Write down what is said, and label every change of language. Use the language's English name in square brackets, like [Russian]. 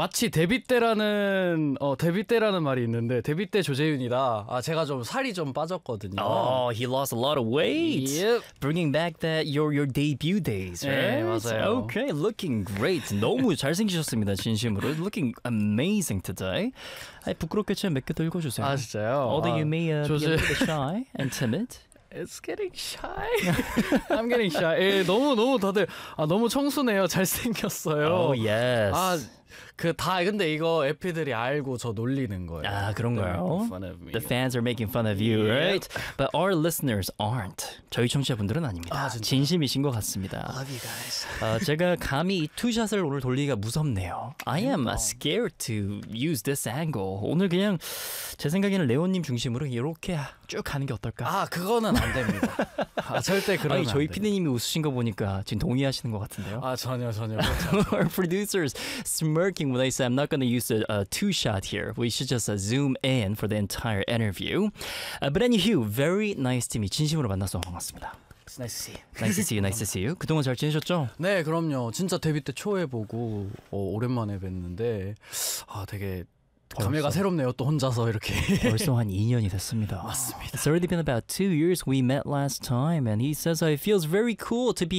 [Korean] 마치 데뷔 때라는 말이 있는데 데뷔 때 조재윤이다. 아, 제가 좀 살이 좀 빠졌거든요. [English] He lost a lot of weight. Yep. Bringing back that your debut days, right? [Korean] 네, 맞아요. [English] Okay, looking great. [Korean] 너무 잘생기셨습니다. 진심으로 [English] looking amazing today. [Korean] 아이, 부끄럽겠지만 몇 개 더 읽어주세요. 아, 진짜요? [English] Although you may be a bit shy and timid. It's getting shy. I'm getting shy. [Korean] 예, 너무 다들 너무 청순해요. 잘생겼어요. [English] Oh, yes. [Korean] 아, 그 다 근데 이거 에피들이 알고 저 놀리는 거예요. 아, 그런가요? [English] The fans are making fun of you, right? But our listeners aren't. [Korean] 저희 청취자분들은 아닙니다. 아, 진심이신 것 같습니다. [English] Love you guys. [Korean] 제가 감히 이 투샷을 오늘 돌리기가 무섭네요. [English] I am scared to use this angle. [Korean] 오늘 그냥 제 생각에는 레오님 중심으로 이렇게 쭉 가는 게 어떨까? 아, 그거는 안 됩니다. 아, 절대 그러면 아니, 저희 피디님이 웃으신 거 보니까 지금 동의하시는 것 같은데요. 아, 전혀 못하죠. [English] Our producers smirking when I say I'm not going to use a two-shot here. We should just zoom in for the entire interview. But anywho, very nice to meet. [Korean] 진심으로 만나서 반갑습니다. [English] Nice to see you. [Korean] 그동안 잘 지내셨죠? 네, 그럼요. 진짜 데뷔 때 초에 보고 오랜만에 뵀는데 되게 감회가 새롭네요. 또 혼자서 이렇게. 벌써 한 2년이 됐습니다. 맞습니다. [English] It's already been about 2 years we met last time, and he says it feels very cool to be